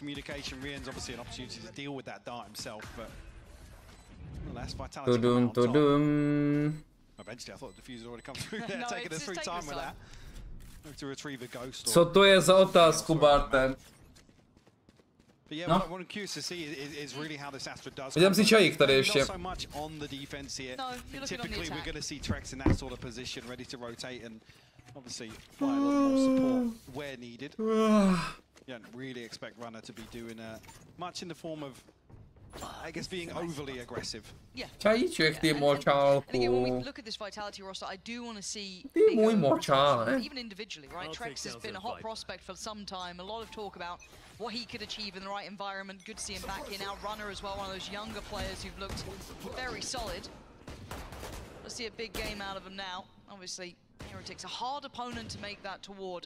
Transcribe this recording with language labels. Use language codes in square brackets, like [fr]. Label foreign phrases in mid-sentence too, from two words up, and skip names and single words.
[cs] Tudum. Co to je za otázku, Bartem? No. Vidím si čajík tady ještě. [en] I guess being overly aggressive. [cs] Čajíček, ty močálku. Ty můj močál, ne? [en] Even individually, right? Trex has been a hot prospect for some time. A lot of talk about what he could achieve in the right environment. Good to see him back in. Now Runner as well, one of those younger players who've looked very solid. Let's see a big game out of him now. Obviously, Heretics a hard opponent to make that toward.